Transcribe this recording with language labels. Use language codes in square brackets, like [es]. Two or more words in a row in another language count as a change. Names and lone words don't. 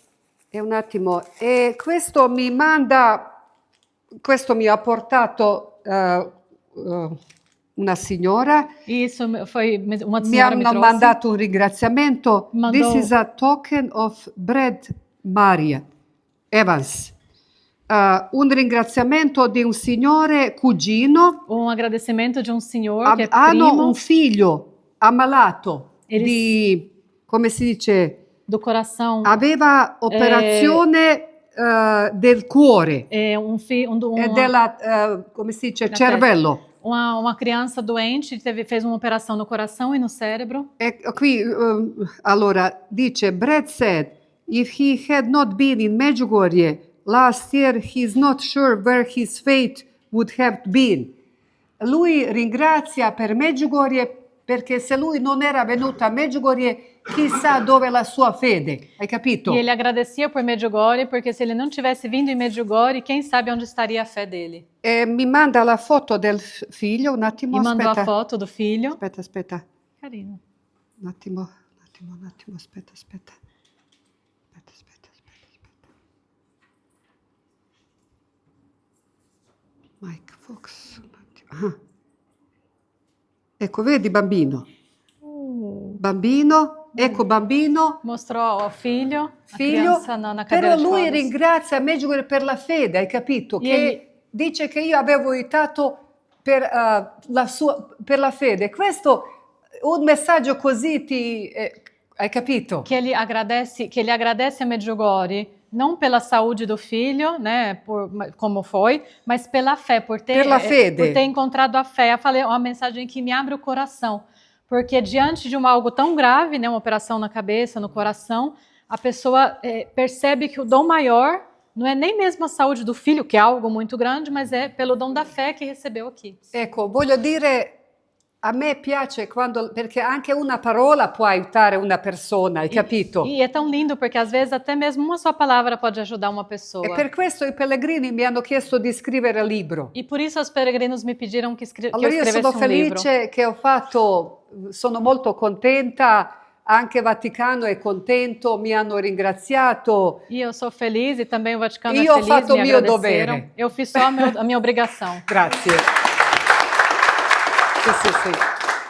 [it] e un attimo, e questo mi ha portato una signora, [pt] E isso foi uma [it] mi [pt] senhora me [it] hanno [pt] trouxe. [it] mandato un ringraziamento. Mandò- [en] This is a token of Brad Maria Evans. [it] Un ringraziamento di un signore cugino. [pt] Um agradecimento de um senhor que é [it] Hanno primo un figlio ammalato [pt] Eles- [it] di, come si dice, [pt] do coração. [it] aveva operazione del cuore [pt] É [it] e della, come si dice, [pt] Da [it] cervello. [pt] uma criança doente fez uma operação no coração e no cérebro. [it] E qui, allora, dice, [en] Brad said, if he had not been in Medjugorje last year, he's not sure where his fate would have been. [it] Lui ringrazia per Medjugorje perché se lui non era venuto a Medjugorje, chissà dove la sua fede, hai capito? [pt] E ele agradecia por Medjugorje, porque se ele não tivesse vindo em Medjugorje, quem sabe onde estaria a fé dele. [it] E mi manda la foto del figlio, un attimo, [pt] E mandou [it] aspetta. [pt] a foto do filho. [it] Aspetta, Carino. un attimo, aspetta. Mike Fox, un attimo. Ah. Ecco, vedi bambino? Bambino, ecco bambino, [pt] Mostrou o filho, a [it] figlio, [pt] criança na [it] però [pt] cadeira de [it] lui [pt] rodas. [it] ringrazia Medjugorje per la fede, hai capito? E Che egli- dice che io avevo aiutato per la fede. Questo, un messaggio così hai capito? [pt] Que ele agradece a Medjugorje, não pela saúde do filho, né, como foi, mas pela fé, por ter encontrado a fé. Eu falei uma mensagem que me abre o coração, porque diante de algo tão grave, né, uma operação na cabeça, no coração, a pessoa percebe que o dom maior não é nem mesmo a saúde do filho, que é algo muito grande, mas é pelo dom da fé que recebeu aqui. [it] Ecco, voglio dire, A me piace quando, perché anche una parola può aiutare una persona, hai capito? [pt] E é tão lindo porque às vezes até mesmo uma só palavra pode ajudar uma E pessoa. [it] per questo i pellegrini mi hanno chiesto di scrivere il libro. [pt] E por isso os peregrinos me pediram que eu [it] Allora io [pt] escrevesse [it] sono [pt] livro. [it] felice che ho fatto, sono molto contenta, anche Vaticano è contento, mi hanno ringraziato. [pt] E eu sou feliz e também o Vaticano [it] Io [pt] é [it] ho [pt] feliz, [it] fatto [pt] me [it] il mio [pt] agradeceram. [it] dovere. [pt] Eu fiz só a minha obrigação. [it] Grazie. Sì, sì, sì.